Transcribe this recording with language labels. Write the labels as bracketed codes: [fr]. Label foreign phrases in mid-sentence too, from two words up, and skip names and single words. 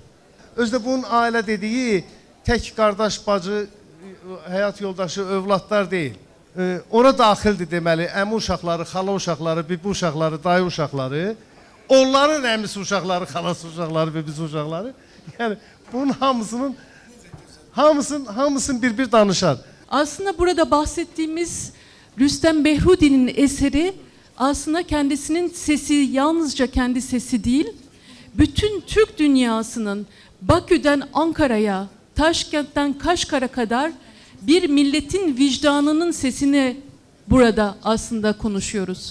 [az] Özdə bunun ailə dediyi tək qardaş, bacı, həyat yoldaşı, övladlar deyil. Ora daxildir deməli, əmi uşaqları, xala uşaqları, bibi uşaqları, dayı uşaqları, onların əmisi uşaqları, xalası uşaqları, bibisi uşaqları. Yəni bunun hamısını bir danışar. [tr] Aslında burada bahsettiğimiz Rüstəm Behrudi'nin eseri aslında kendisinin sesi, yalnızca kendi sesi değil, bütün Türk dünyasının Bakü'den Ankara'ya, Taşkent'ten Kaşgar'a kadar bir milletin vicdanının sesini burada aslında konuşuyoruz.